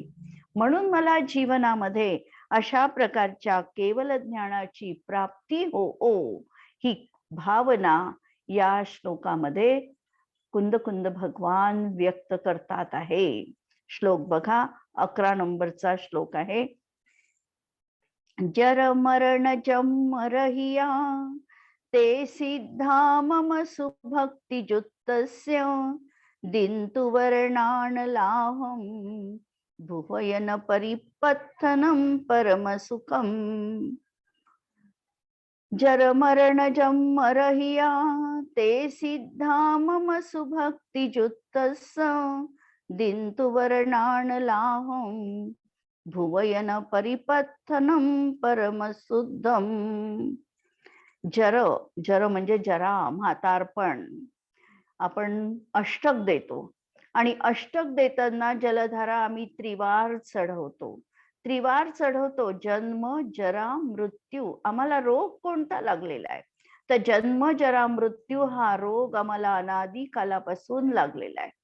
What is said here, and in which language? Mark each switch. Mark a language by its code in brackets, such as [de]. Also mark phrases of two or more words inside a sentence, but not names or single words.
[mr] म्हणून मला जीवनामध्ये अशा प्रकारच्या केवल ज्ञानाची प्राप्ती हो ही भावना या श्लोकामध्ये कुंद कुंद भगवान व्यक्त करतात आहे. श्लोक बघा, 11 नंबरचा श्लोक आहे. [pra] जर मरण जम रहिया ते सिद्धा मम सुभक्ति जुत्तस्य दिन्तु वर्णानलाहं भुवयन परिपत्थनं परम सुखम. जर मरण जम रहिया ते सिद्धा मम सुभक्ति जुत्तस्य दिन्तु वर्णानलाहं भुवयन परिपत्थनं परम शुद्धम. [mr] जर, जर म्हणजे जरा, म्हातारपण. आपण अष्टक देतो आणि अष्टक देताना जलधारा आम्ही त्रिवार चढवतो. जन्म, जरा, मृत्यू. आम्हाला रोग कोणता लागलेला आहे, तर जन्म, जरा, मृत्यू हा रोग आम्हाला अनादी कालापासून लागलेला आहे.